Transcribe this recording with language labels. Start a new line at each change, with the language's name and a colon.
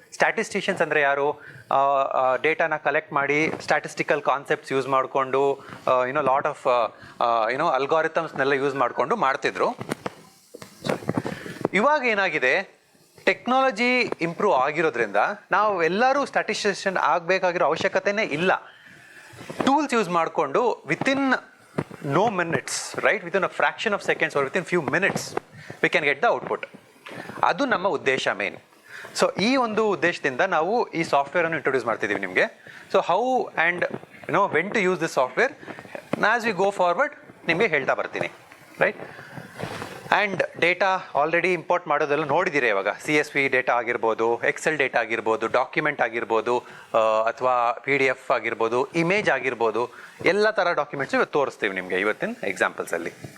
Kannada: ಸ್ಟ್ಯಾಟಿಸ್ಟಿಷಿಯನ್ಸ್ ಅಂದರೆ ಯಾರು? ಡೇಟಾನ ಕಲೆಕ್ಟ್ ಮಾಡಿ ಸ್ಟ್ಯಾಟಿಸ್ಟಿಕಲ್ ಕಾನ್ಸೆಪ್ಟ್ಸ್ ಯೂಸ್ ಮಾಡಿಕೊಂಡು ಲಾಟ್ ಆಫ್ ಅಲ್ಗಾರಿಥಮ್ಸ್ನೆಲ್ಲ ಯೂಸ್ ಮಾಡಿಕೊಂಡು ಮಾಡ್ತಿದ್ರು. ಇವಾಗ ಏನಾಗಿದೆ, ಟೆಕ್ನಾಲಜಿ ಇಂಪ್ರೂವ್ ಆಗಿರೋದ್ರಿಂದ ನಾವು ಎಲ್ಲರೂ ಸ್ಟ್ಯಾಟಿಸ್ಟಿಷಿಯನ್ ಆಗಬೇಕಾಗಿರೋ ಅವಶ್ಯಕತೆನೇ ಇಲ್ಲ. ಟೂಲ್ಸ್ ಯೂಸ್ ಮಾಡಿಕೊಂಡು
English: Within no minutes, right, within a fraction of seconds or within few minutes we can get the output.
Kannada: ಅದು ನಮ್ಮ ಉದ್ದೇಶ ಮೇನ್. ಸೊ ಈ ಒಂದು ಉದ್ದೇಶದಿಂದ ನಾವು ಈ ಸಾಫ್ಟ್ವೇರನ್ನು ಇಂಟ್ರೊಡ್ಯೂಸ್ ಮಾಡ್ತಿದ್ದೀವಿ ನಿಮಗೆ.
English: so how and when to use this software as we go forward
Kannada: ನಿಮಗೆ ಹೇಳ್ತಾ ಬರ್ತೀನಿ,
English: Right.
Kannada: And data already import ಮಾಡೋದೆಲ್ಲ ನೋಡಿದ್ದೀರಿ. ಇವಾಗ CSV ಡೇಟಾ ಆಗಿರ್ಬೋದು, ಎಕ್ಸೆಲ್ ಡೇಟಾ ಆಗಿರ್ಬೋದು, ಡಾಕ್ಯುಮೆಂಟ್ ಆಗಿರ್ಬೋದು, ಅಥವಾ PDF ಆಗಿರ್ಬೋದು, ಇಮೇಜ್ ಆಗಿರ್ಬೋದು, ಎಲ್ಲ ಥರ ಡಾಕ್ಯುಮೆಂಟ್ಸ್ ಇವತ್ತು ತೋರಿಸ್ತೀವಿ ನಿಮಗೆ ಇವತ್ತಿನ ಎಕ್ಸಾಂಪಲ್ಸಲ್ಲಿ.